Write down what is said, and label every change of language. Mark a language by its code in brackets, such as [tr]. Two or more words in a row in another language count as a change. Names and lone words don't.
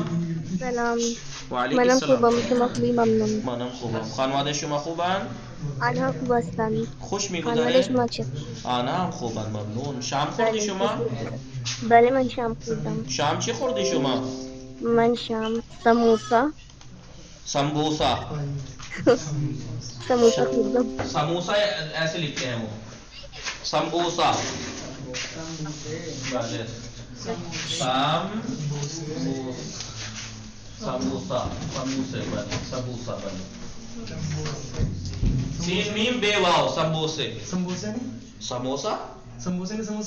[fa] سلام. وعلیکم منم السلام. خوبم، شما خوبی؟ ممنون. منم خوبم. خانواده شما خوبن؟ آنها خوب هستند. خوش خانواده میگذره؟ شما چه؟ آنها هم خوبن ممنون. شام خوردی شما؟ بله من شام خوردم. شام چی خوردی شما؟ من شام سموسا [ur] سموسا ایسے لکھتے ہیں وہ سمبوسا. [fa] بله سموسا سموسے بله سموسا بله سین میم بے واو سمبوسے سمبوسه نه سموسا سمبوسه نه سموسه